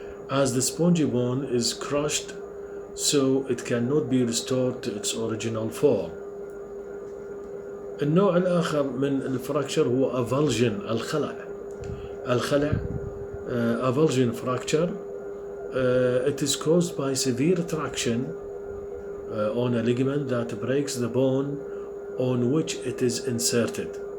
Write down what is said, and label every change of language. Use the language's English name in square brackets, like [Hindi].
[English] As the spongy bone is crushed, so it cannot be restored to its original form. [Arabic] النوع الآخر من الفراكشر هو avulsion الخلع avulsion fracture. [English] It is caused by severe traction on a ligament that breaks the bone on which it is inserted.